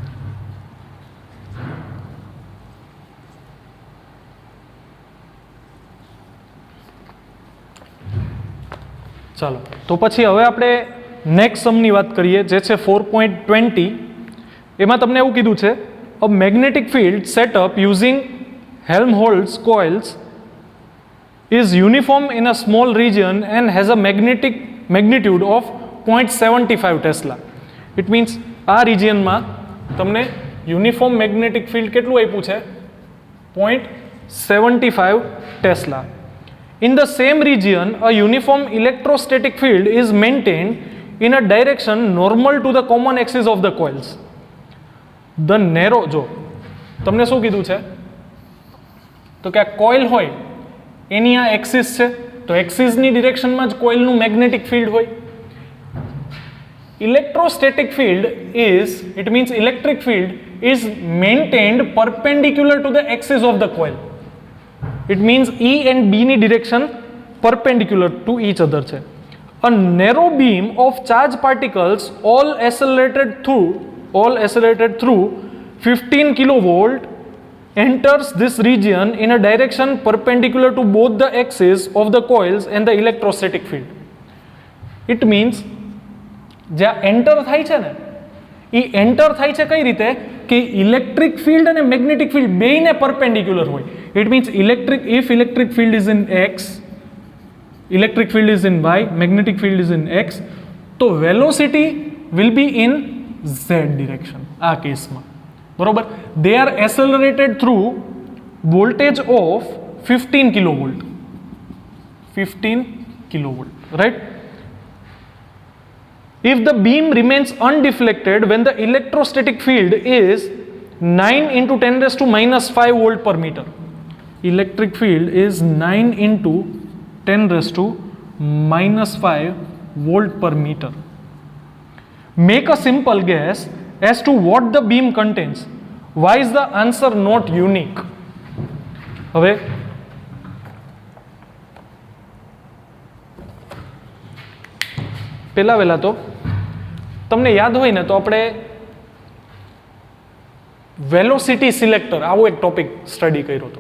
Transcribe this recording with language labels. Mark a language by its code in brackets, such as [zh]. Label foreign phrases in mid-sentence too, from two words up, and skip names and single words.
[gu] ચાલો, તો પછી હવે આપણે નેક્સ્ટ સમની વાત કરીએ, જે છે 4.20. એમાં તમને એવું કીધું છે, [en] a magnetic field setup using Helmholtz coils is uniform in a small region and has a magnitude of 0.75 Tesla. It means [gu] આ રિજિયનમાં તમને [en] uniform magnetic field [gu] કેટલું આપ્યું છે? 0.75 ટેસ્લા. [en] In the same region, a uniform electrostatic field is maintained in a direction normal to the common axis of the coils. The narrow, [gu] જો તમને શું કીધું છે તો કે આ કોઇલ હોય એની આ એક્સિસ છે, તો એક્સિસની ડિરેક્શનમાં જ કોઇલનું મેગ્નેટિક ફિલ્ડ હોય. [en] Electrostatic field is, it means electric field is maintained perpendicular to the axis of the coil. It means E and B ની direction perpendicular to each other છે. A narrow beam of charged particles all accelerated through 15 kilovolt enters this region in a direction perpendicular to both the axes of the coils and the electrostatic field. It means [gu] જ્યાં એન્ટર થાય છે ને, એ એન્ટર થાય છે કઈ રીતે કે [en] electric field [gu] અને [en] magnetic field [gu] બેયને પરપેન્ડિક્યુલર હોય. [en] it means if electric field is in x, electric field is in y, magnetic field is in x, તો velocity will be in z direction [gu] આ કેસમાં, બરોબર? [en] they are accelerated through voltage of 15 kilovolt, 15 kilovolt, right? If the beam remains undeflected when the electrostatic field is 9 × 10⁻⁻5 volt per meter. Electric field is 9 × 10⁻⁻5 volt per meter. Make a simple guess as to what the beam contains. Why is the answer not unique? [gu] હવે પહેલા તો તમને યાદ હોય ને તો આપણે વેલોસિટી સિલેક્ટર આવો એક ટોપિક સ્ટડી કર્યો હતો.